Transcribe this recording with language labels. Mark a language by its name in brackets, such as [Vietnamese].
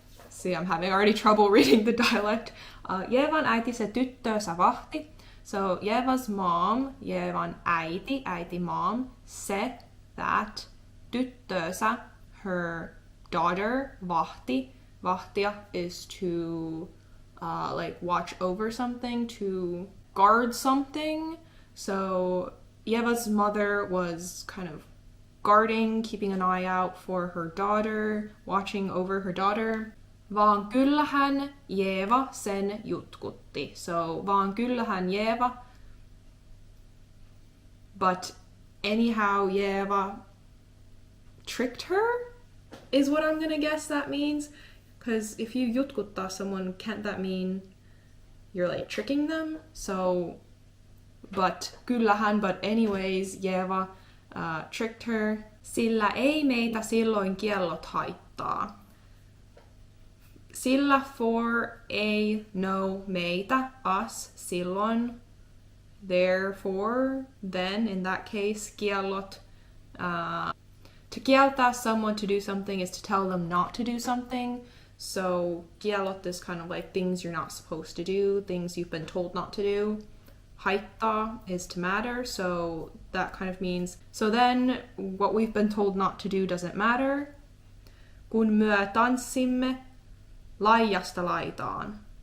[English] See, I'm having already trouble reading the dialect. [Finnish] Ievan äiti se tyttöönsä vahti. [English] So Ieva's mom, [Finnish] Ievan äiti mom, se, that, tyttöönsä, [English] her daughter, [Finnish] vahti. [English] Vahtia is to like watch over something, to guard something. So Ieva's mother was kind of guarding, keeping an eye out for her daughter, watching over her daughter. [Finnish] Vaan kyllähän Ieva sen jutkutti. So vaan kyllähän Ieva. [English] But anyhow, Ieva tricked her, is what I'm gonna guess that means. Because if you jutkuttaa someone, can't that mean you're like tricking them? So, but anyways, Ieva tricked her. [Finnish] Sillä ei meitä silloin kiellot haittaa. [English] Sillä for ei no meitä, us, silloin, therefore, then, in that case, kiellot. To kieltää someone to do something is to tell them not to do something. So kiellot is kind of like things you're not supposed to do, things you've been told not to do. haittaa is to matter, so that kind of means, so then what we've been told not to do doesn't matter. [Finnish] Kun myö tanssimme laidasta laitaan.